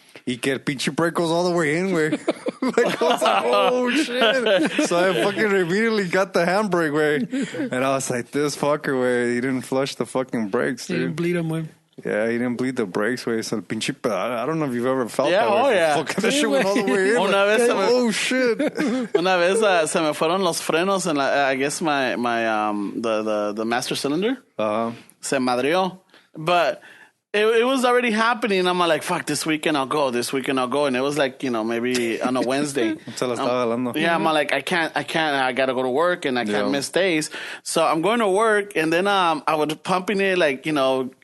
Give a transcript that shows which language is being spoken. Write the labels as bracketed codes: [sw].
[es] Y que el pinche [en] brake goes all the way in, güey. Like, I was like, oh, shit. So I fucking immediately got the handbrake, güey. And I was like, this fucker, güey, he didn't flush the fucking brakes, dude. He didn't bleed them, güey. Yeah, he didn't bleed the brakes, güey. So [es] el pinche, [en] I don't know if you've ever felt that. Oh, yeah. Fucking that shit went all the way in. [es] Una vez [en] oh, shit. [es] Una vez se me fueron los frenos [en] and I guess my the master cylinder [es] se madrió. [en] But it was already happening. I'm like, fuck, this weekend I'll go. And it was like, you know, maybe on a Wednesday. Yeah, I'm like, I can't. I got to go to work and I can't miss days. So I'm going to work and then I was pumping it like, you know,